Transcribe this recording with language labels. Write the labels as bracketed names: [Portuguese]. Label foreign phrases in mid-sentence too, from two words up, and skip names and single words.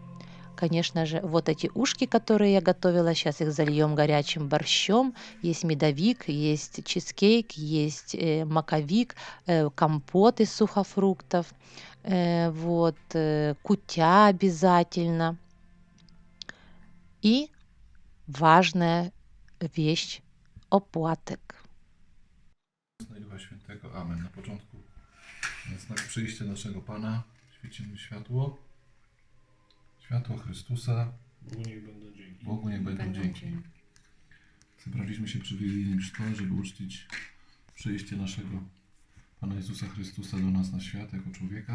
[Russian] Конечно же, вот эти ушки, которые я готовила, сейчас их зальем горячим борщом. Есть медовик, есть чизкейк, есть маковик, компот из сухофруктов, вот, кутя обязательно. И важная [Polish] wieść opłatek. Ducha Świętego. Amen. Na początku na znak przyjścia naszego Pana świecimy światło. Światło Chrystusa. Bogu niech będą dzięki. Zebraliśmy się przy wigilijnym stole, żeby uczcić przyjście naszego Pana Jezusa Chrystusa do nas na świat jako człowieka.